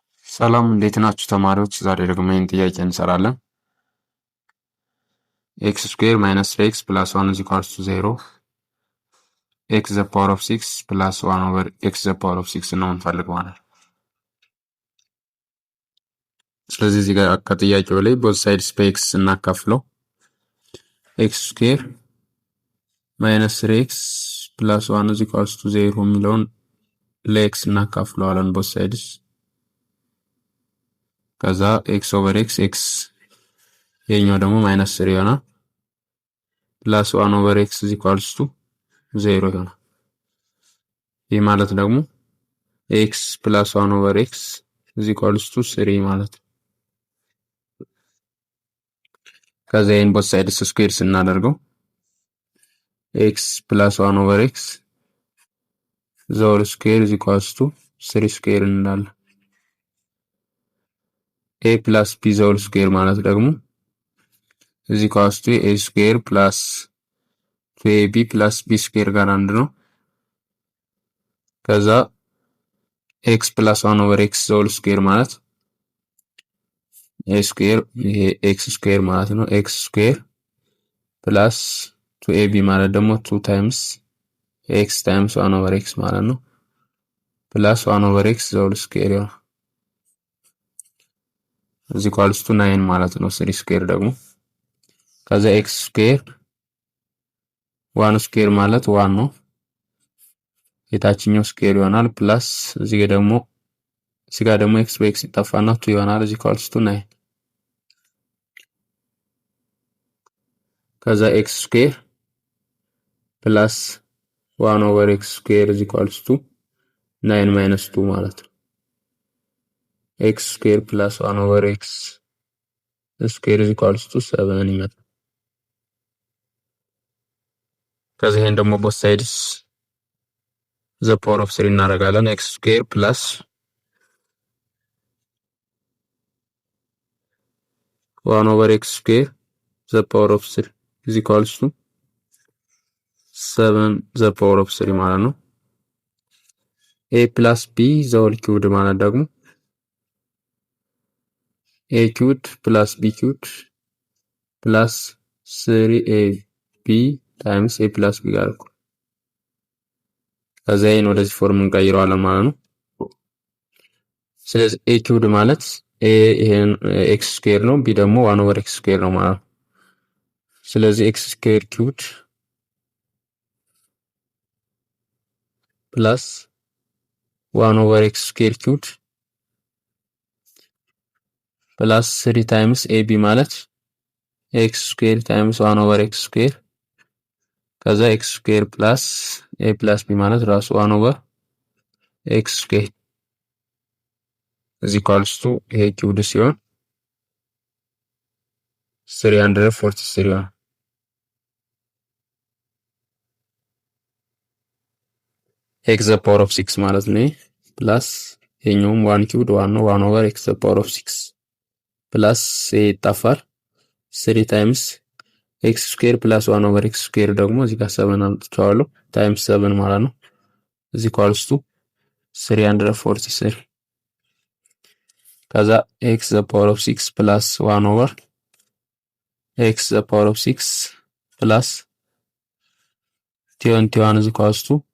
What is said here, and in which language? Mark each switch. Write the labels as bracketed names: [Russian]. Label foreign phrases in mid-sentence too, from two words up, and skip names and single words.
[Amharic] ሰላም እንዴት ናችሁ ተማሪዎች? ዛሬ ደግሞ ይህን ጥያቄ እንሰራለን። [English] x square minus 3x plus 1 is equals to 0 x the power of 6 plus 1 over x the power of 6 [Amharic] ነው እንፈልግ ማለት ነው። ስለዚህ እዚህ ጋር ከጥያቄው ላይ [English] both sides [Amharic] በኤክስ እናካፍለው [English] x square minus 3x plus 1 is equals to 0 [Amharic] የሚለውን ለኤክስ እናካፍለዋለን [English] both sides። [Amharic] ከዛ ኤክስ ኦቨር ኤክስ ኤክስ የኛው ደግሞ ማይነስ 3 ይሆናል [English] plus 1 over x is equals to 0 [Amharic] ይሆናል። ይህ ማለት ደግሞ [English] x plus 1 over x is equals to 3 [Amharic] ማለት ነው። ከዛ ይህን [English] both sides square [Amharic] ስናደርገው [English] x plus 1 over x the whole square is equals to 3 [Amharic] ስኩዌር እንላለን። [English] a plus b the whole square [Amharic] ማለት ደግሞ [English] is equals to a square plus 2ab plus b square [Amharic] ጋር አንድ ነው። [English] ከዛ x plus 1 over x the whole square ማለት a square ይሄ x square [Amharic] ማለት ነው። [English] x square plus 2ab [Amharic] ማለት ደግሞ [English] 2 times x times 1 over x [Amharic] ማለት ነው [English] plus 1 over x the whole square ነው is equals to 9 [Amharic] ማለት ነው። 3 square ደግሞ ከዛ [English] x square 1 square [Amharic] ማለት 1 ነው የታችኛው ስኩዌር ይሆናል ፕላስ እዚህ ጋር ደግሞ x በx ይጠፋና 2 ይሆናል [English] is equals to 9 ከዛ x square ፕላስ 1 over x square is equals to 9 minus 2 [Amharic] ማለት ነው። [English] x square plus 1 over x square is equals to 7 ይመጣል። [Amharic] ከዛ ይሄን ደግሞ [English] both sides the power of 3 እናደርጋለን x square plus 1 over x square the power of 3 is equals to 7 the power of 3 [Amharic] ማለት ነው። [English] a plus b the whole cubed [Amharic] ማለት ደግሞ [English] a cubed plus b cubed plus 3ab times a plus b [Amharic] ጋር እኩል ከዛ ይሄን ወደዚህ ፎርም እንቀይረዋለን ማለት ነው። ስለዚህ [English] a cubed ማለት a ይሄን x square ነው b ደግሞ 1 over x square [Amharic] ነው ማለት ነው። ስለዚህ [English] x square cubed plus 1 over x square cubed plus 3 times ab ማለት x square times 1 over x square ከዛ x square plus a plus b [Amharic] ማለት ራሱ [English] 1 over x square is equals to [Amharic] ይሄ ኪውድ ሲሆን [English] 343 ነው። x the power of 6 [Amharic] ማለት ነው ፕላስ ይሄኛውም 1 ኪውድ 1 ነው [English] 1 over x the power of 6 ፕላስ ይጣፋል 3 times x square plus 1 over x square [Amharic] ደግሞ እዚህ ጋር 7 አምጥቻለሁ [English] times 7 [Amharic] ማለት ነው [English] is equals to 343 ከዛ x the power of 6 plus 1 over x the power of 6 plus 21 is equals to